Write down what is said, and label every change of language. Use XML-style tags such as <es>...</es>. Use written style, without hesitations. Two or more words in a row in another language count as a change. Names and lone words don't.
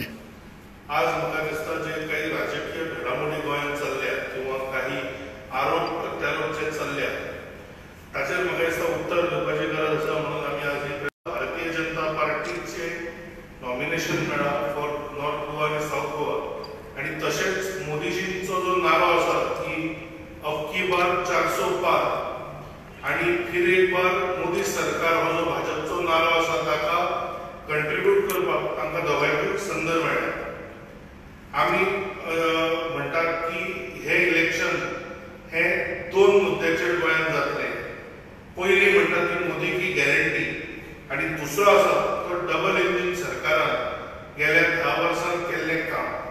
<kok>आज म्हाका दिसता जे काही राजकीय घडामोडी गोंयांत चल्ल्या किंवा काही आरोप प्रत्यारोप जे चल्ल्या ताचेर म्हाका दिसता उत्तर दिवपाची गरज आसा. म्हणून आमी आज भारतीय जनता पार्टीचे नॉमिनेशन मेळ्ळा</kok> <en>for North Goa</en> <kok>आनी साऊथ गोवा आनी तशेंच मोदीजींचो जो नारो आसा की</kok> <hi>अब की बार 400 पार</hi> <kok>आणि</kok> <hi>फिर एक बार मोदी सरकार</hi> <kok>हो जो भाजपचो नारो आसा ताका कंट्रिब्यूट करपाक तांकां दोगांयकूय संद मेळ्ळ्या. आमी म्हणटात की हे इलेक्शन हे दोन मुद्द्याचेर गोंयांत जातलें. पयलीं म्हणटात ती</kok> <hi>मोदी की गॅरंटी</hi> <kok>आनी दुसरो आसा तो डबल इंजीन सरकारान गेल्या 10 वर्सांत केल्लें काम.</kok>